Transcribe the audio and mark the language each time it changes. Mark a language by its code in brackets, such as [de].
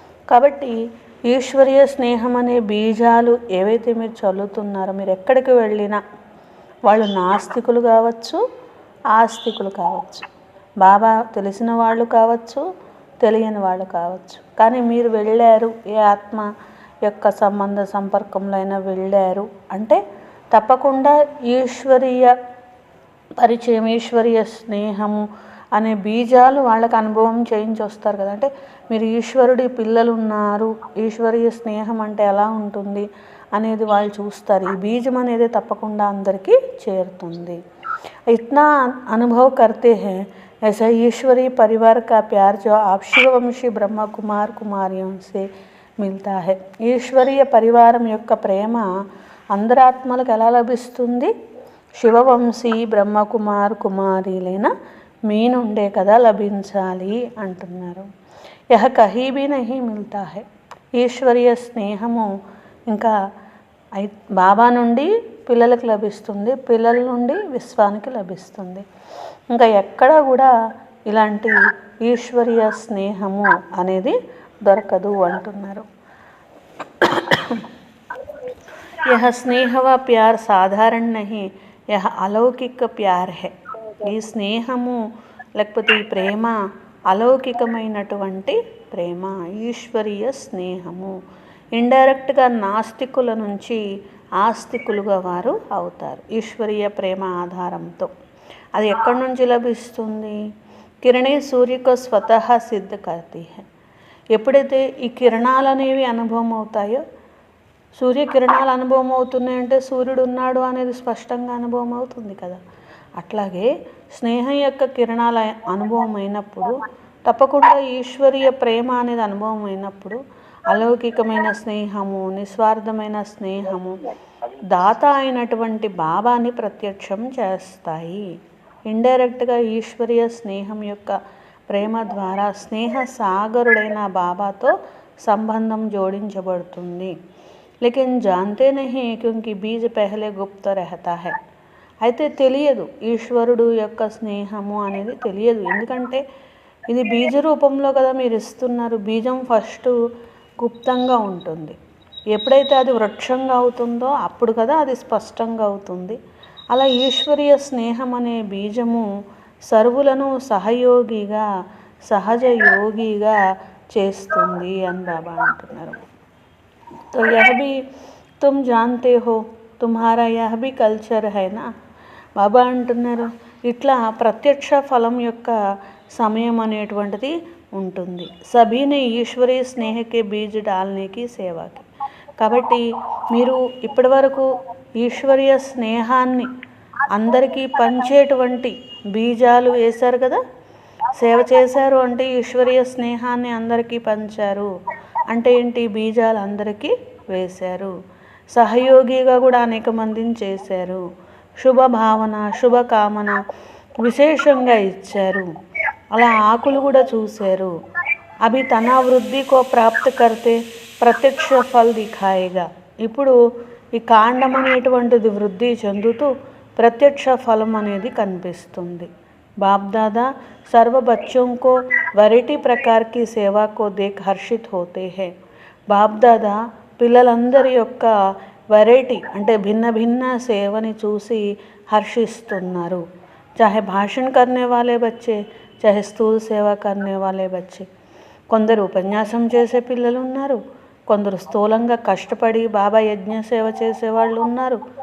[te] కాబట్టి ఈశ్వరీయ స్నేహం అనే బీజాలు ఏవైతే మీరు చల్లుతున్నారో, మీరు ఎక్కడికి వెళ్ళినా వాళ్ళు నాస్తికులు కావచ్చు, ఆస్తికులు కావచ్చు, బాబా తెలిసిన వాళ్ళు కావచ్చు, తెలియని వాళ్ళు కావచ్చు, కానీ మీరు వెళ్ళారు, ఏ ఆత్మ యొక్క సంబంధ సంపర్కంలో అయినా వెళ్ళారు అంటే తప్పకుండా ఈశ్వరీయ పరిచయం, ఈశ్వరీయ స్నేహము అనే బీజాలు వాళ్ళకి అనుభవం చేయించి వస్తారు కదా। అంటే మీరు ఈశ్వరుడి పిల్లలు ఉన్నారు, ఈశ్వరీయ స్నేహం అంటే ఎలా ఉంటుంది అనేది వాళ్ళు చూస్తారు। ఈ బీజం అనేది తప్పకుండా అందరికీ చేరుతుంది। [hi] इतना अनुभव करते हैं ऐसा ईश्वरीय परिवार का प्यार जो आप शिववंशी ब्रह्म कुमार कुमारियों से मिलता है। [te] ఈశ్వరీయ పరివారం యొక్క ప్రేమ అందరి ఆత్మలకు ఎలా లభిస్తుంది? శివవంశీ బ్రహ్మకుమార్ కుమారీలైన మీ నుండే కదా లభించాలి అంటున్నారు। [hi] యహ కహీ భీ నహీ మిల్తా హై। [te] ఈశ్వరీయ స్నేహము ఇంకా బాబా నుండి పిల్లలకు లభిస్తుంది, పిల్లల నుండి విశ్వానికి లభిస్తుంది। ఇంకా ఎక్కడ కూడా ఇలాంటి ఈశ్వరీయ స్నేహము అనేది దొరకదు అంటున్నారు। [hi] यह स्नेह व प्यार साधारण नहीं, यह अलौकिक प्यार है। [te] ఈ స్నేహము లేకపోతే ఈ ప్రేమ అలౌకికమైనటువంటి ప్రేమ, ఈశ్వరీయ స్నేహము। ఇండైరెక్ట్గా నాస్తికుల నుంచి ఆస్తికులుగా వారు అవుతారు ఈశ్వరీయ ప్రేమ ఆధారంతో। అది ఎక్కడి నుంచి లభిస్తుంది? [hi] కిరణే సూర్యకు స్వతహ సిద్ధ కర్తీ హై। [te] ఎప్పుడైతే ఈ కిరణాలు అనేవి అనుభవం అవుతాయో, సూర్యకిరణాలు అనుభవం అవుతున్నాయంటే సూర్యుడు ఉన్నాడు అనేది స్పష్టంగా అనుభవం అవుతుంది కదా। అట్లాగే స్నేహం యొక్క కిరణాల అనుభవం అయినప్పుడు తప్పకుండా ఈశ్వరీయ ప్రేమ అనేది అనుభవం అయినప్పుడు అలౌకికమైన స్నేహము, నిస్వార్థమైన స్నేహము, దాత అయినటువంటి బాబాని ప్రత్యక్షం చేస్తాయి। ఇండైరెక్ట్గా ఈశ్వరీయ స్నేహం యొక్క ప్రేమ ద్వారా స్నేహ సాగరుడైన బాబాతో సంబంధం జోడించబడుతుంది। [hi] लेकिन जानते नहीं क्योंकि बीज पहले गुप्त रहता है। [te] అయితే తెలియదు, ఈశ్వరుడు యొక్క స్నేహము అనేది తెలియదు, ఎందుకంటే ఇది బీజ రూపంలో కదా మీరు ఇస్తున్నారు। బీజం ఫస్ట్ గుప్తంగా ఉంటుంది, ఎప్పుడైతే అది వృక్షంగా అవుతుందో అప్పుడు కదా అది స్పష్టంగా అవుతుంది। అలా ఈశ్వరీయ స్నేహం అనే బీజము సర్వులను సహయోగిగా, సహజ యోగిగా చేస్తుంది అని బాబా అంటున్నారు। [hi] तो यह भी तुम जानते हो, तुम्हारा यह भी कल्चर है ना। [te] బాబా అంటున్నారు ఇట్లా ప్రత్యక్ష ఫలం యొక్క సమయం అనేటువంటిది ఉంటుంది। [hi] సభీని ఈశ్వరీయ స్నేహకే బీజ్ డాల్నేకి సేవాకి। [te] కాబట్టి మీరు ఇప్పటివరకు ఈశ్వరీయ స్నేహాన్ని అందరికీ పంచేటువంటి బీజాలు వేశారు కదా। సేవ చేశారు అంటే ఈశ్వరీయ స్నేహాన్ని అందరికీ పంచారు అంటే ఏంటి? బీజాలు అందరికీ వేశారు, సహయోగిగా కూడా అనేక మందిని చేశారు, శుభ భావన, శుభకామన విశేషంగా ఇచ్చారు, అలా ఆకులు కూడా చూశారు। [hi] అభి తన వృద్ధికో ప్రాప్త కర్తే ప్రత్యక్ష ఫల్ దిఖాయేగా। [te] ఇప్పుడు ఈ కాండం అనేటువంటిది వృద్ధి చెందుతూ ప్రత్యక్ష ఫలం అనేది కనిపిస్తుంది। [hi] बाप दादा सर्व बच्चों को वैरायटी प्रकार की सेवा को देख हर्षित होते हैं। [te] बाप दादा పిల్లలందరి యొక్క వెరైటీ అంటే భిన్న భిన్న సేవని చూసి హర్షిస్తున్నారు। [hi] चाहे भाषण करने वाले बच्चे, చాహే స్థూల్ సేవ కర్నే వాలే బచ్చే. [te] కొందరు ఉపన్యాసం చేసే పిల్లలు ఉన్నారు, కొందరు స్థూలంగా కష్టపడి బాబా యజ్ఞ సేవ చేసేవాళ్ళు ఉన్నారు.